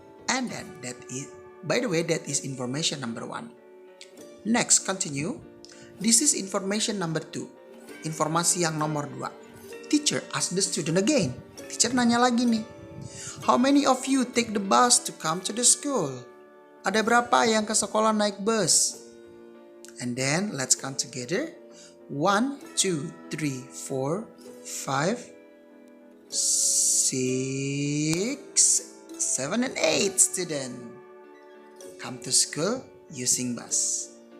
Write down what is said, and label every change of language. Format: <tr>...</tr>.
<en>And then that is, by the way, that is information number 1. Next, continue. This is information number 2.</en> <id>Informasi yang nomor 2.</id> <en>Teacher ask the student again.</en> <id>Teacher nanya lagi nih.</id> <en>How many of you take the bus to come to the school?</en> <id>Ada berapa yang ke sekolah naik bus?</id> <en>And then let's count together. 1, 2, 3, 4, 5, 6, 7, and 8 student come to school using bus.</en>